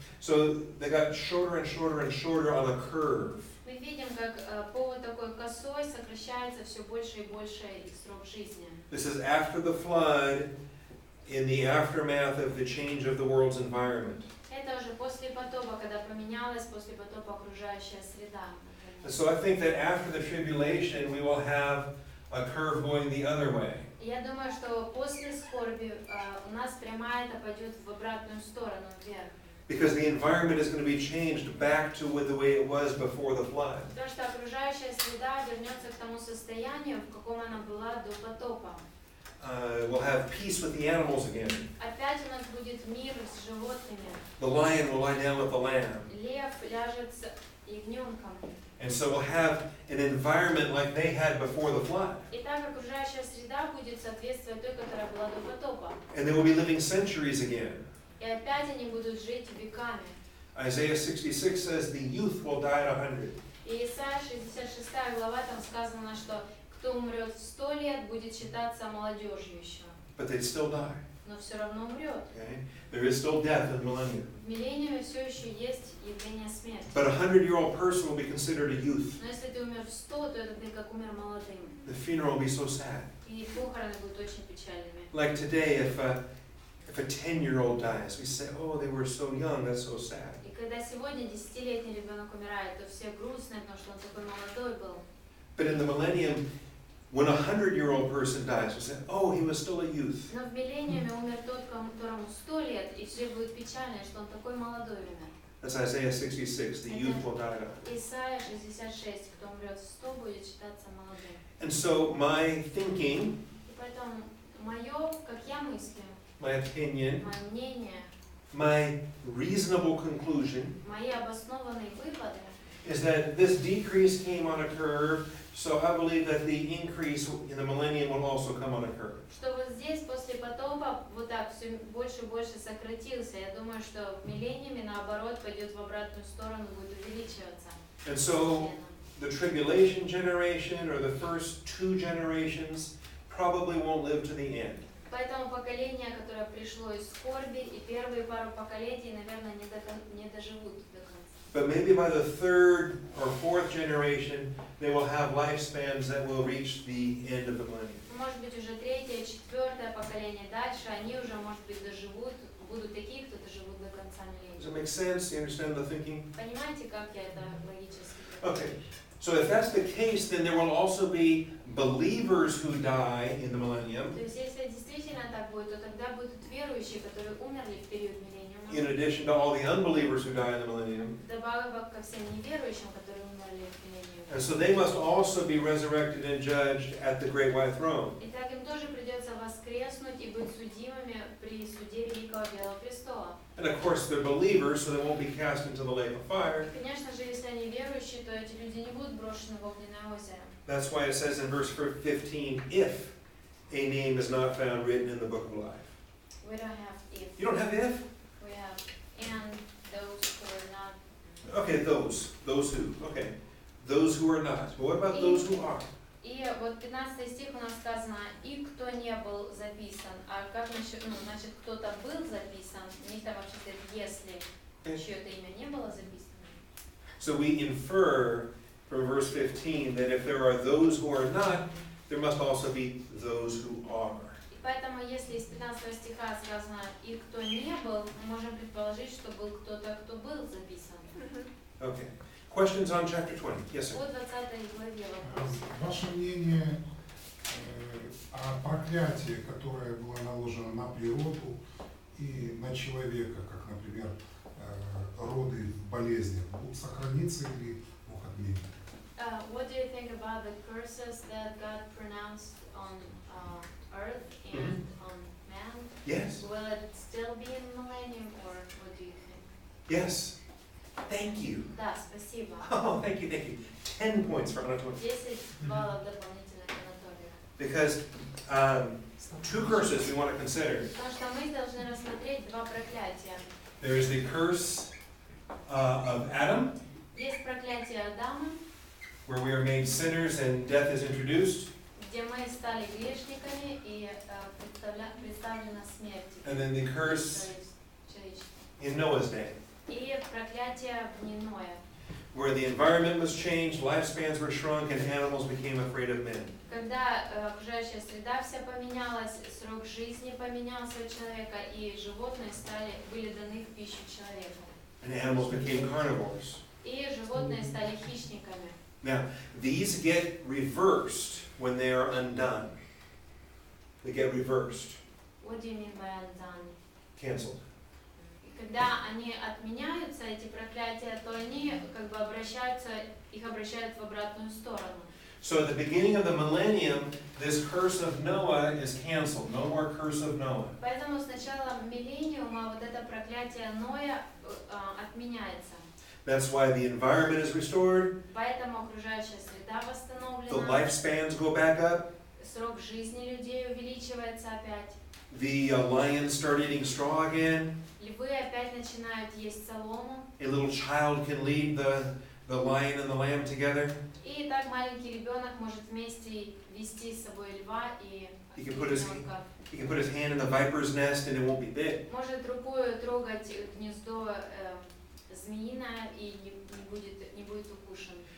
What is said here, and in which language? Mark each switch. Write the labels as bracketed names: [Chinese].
[English] So they got shorter and shorter and shorter on a curve. [Russian] Мы видим, как по вот такой косой сокращается все больше и больше их срок жизни. [English] This is after the flood, in the aftermath of the change of the world's environment. [Russian] Это уже после потопа, когда поменялась после потопа окружающая среда. [English] And so I think that after the tribulation, we will have a curve going the other way. [Russian] Я думаю, что после скорби у нас прямая это пойдет в обратную сторону, вверх. [English] Because the environment is going to be changed back to the way it was before the flood. [Russian] Потому что окружающая среда вернется к тому состоянию, в каком она была до потопа. [English] We'll have peace with the animals again. [Russian] Опять у нас будет мир с животными. [English] The lion will lie down with the lamb. [Russian] Лев ляжет с ягненком. [English] And so we'll have an environment like they had before the flood. [Russian] И так окружающая среда будет соответствовать той, которая была до потопа. [English] And they will be living centuries again. [Russian] И опять они будут жить веками. [English] Isaiah 66 says the youth will die at 100. [Russian] И Исайя 66 глава там сказано, что кто умрет в 100 лет, будет считаться молодежью еще. [English] But they'd still die. [Russian] Но все равно умрет. [English] Okay? There is still death in the millennium. [Russian] В миллениуме все еще есть явление смерти. [English] But a 100-year-old person will be considered a youth. [Russian] Но если ты умер в 100, то это ты как умер молодым. [English] The funeral will be so sad. [Russian] И похороны будут очень печальными. [English] Like today, if a 10-year-old dies, we say, oh, they were so young, that's so sad. [Russian] И когда сегодня 10-летний ребенок умирает, то все грустные, потому что он такой молодой был. [English] But in the millennium, when a 100-year-old person dies, we say, oh, he was still a youth. [Russian] Но в миллениуме умер тот, которому 100 лет, и все будут печальны, что он такой молодой умер. [English] That's Isaiah 66, the youth will die at 100. [Russian] Исайя 66, кто умрет в 100, будет считаться молодым. [English] And so my thinking, [Russian] И поэтому мое, как я мыслю, [English] my opinion, [Russian] мое мнение, [English] my reasonable conclusion [Russian] мои обоснованные выводы, [English] is that this decrease came on a curve, so I believe that the increase in the millennium will also come on a curve. [Russian] что вот здесь после потопа вот так все больше и больше сократился. Я думаю, что в миллениуме наоборот пойдет в обратную сторону, будет увеличиваться. [English] And so the tribulation generation or the first 2 generations probably won't live to the end. [Russian] Поэтому поколение, которое пришло из скорби, и первые пару поколений, наверное, не доживут до конца. [English] But maybe by the 3rd or 4th generation, they will have lifespans that will reach the end of the millennium. [Russian] Может быть, уже 3-е, 4-е поколение дальше, они уже, может быть, доживут, будут такие, кто доживут до конца [English] Does it [Russian] миллениума. [English] make sense? You understand the thinking? [Russian] Понимаете, как я это логически? [English] Okay. So if that's the case, then there will also be believers who die in the millennium, [Russian] То есть, если действительно так будет, то тогда будут верующие, которые умерли в период [English] in [Russian] миллениума, [English] addition to all the unbelievers who die in the millennium. [Russian] добавок ко всем неверующим, которые умерли в миллениуме. [English] And so they must also be resurrected and judged at the great white throne. [Russian] Итак, им тоже придется воскреснуть и быть судимыми при суде Великого Белого Престола. [English] And of course, they're believers, so they won't be cast into the lake of fire. [Russian] Конечно же, если они верующие, то эти люди не будут брошены в огненное озеро. [English] That's why it says in verse 15, if a name is not found written in the book of life. We don't have if, You don't have if? we have and those who are not. Okay, those who, okay. Those who are not. But what about those who are? [Russian] И вот 15 стих у нас сказано, и кто не был записан. А как насчет, значит, кто-то был записан, у них там вообще стоит, если чье-то имя не было записано. [English] So we infer from verse 15 that if there are those who are not, there must also be those who are. [Russian] И поэтому, если из 15 стиха сказано, и кто не был, мы можем предположить, что был кто-то, кто был записан. [English] Okay. Questions on chapter 20? Yes, sir. [Russian] По 20 главе вопрос. Ваше мнение о проклятии, которое было наложено на природу и на человека, как, например, роды в болезнях, будут сохраниться или Бог отменит? [English] What do you think about the curses that God pronounced on earth and on man? Yes. Will it still be in millennium, or what do you think? Yes. Thank you. [Russian] Да, спасибо. [English] Oh, thank you. 10 points for Anatoly. [Russian] 10 баллов дополнительных Анатолию. [English] Because 2 curses we want to consider. [Russian] Потому что мы должны рассмотреть 2 проклятия. [English] There is the curse of Adam, [Russian] Есть проклятие Адама, [English] where we are made sinners and death is introduced. [Russian] где мы стали грешниками и представлена смерть [English] And then the curse [Russian] человечества. [English] in Noah's day, [Russian] и проклятие в дни Ноя, [English] where the environment was changed, lifespans were shrunk, and animals became afraid of men. [Russian] когда окружающая среда вся поменялась, срок жизни поменялся у человека, и животные были даны в пищу человеку. [English] And animals became carnivores. [Russian] И животные стали хищниками. [English] Now, these get reversed when they are undone. They get reversed, What do you mean by undone? canceled. [Russian] И когда они отменяются, эти проклятия, то они как бы их обращают в обратную сторону. [English] So at the beginning of the millennium, this curse of Noah is canceled. No more curse of Noah. [Russian] Поэтому с начала миллениума вот это проклятие Ноя отменяется. [English] That's why the environment is restored, [Russian] Поэтому окружающая среда [English] the [Russian] восстановлена, [English] lifespans go back up, [Russian] срок жизни людей увеличивается опять, [English] the lions start eating straw again, [Russian] львы опять начинают есть солому, [English] a little child can lead the lion and the lamb together. [Russian] и так маленький ребенок может вместе вести с собой льва и [English] He can put his [Russian] ягненка. [English] He can put his hand in the viper's nest and it won't be bit. [Russian] Может рукой трогать гнездо змеиное и не будет укушен.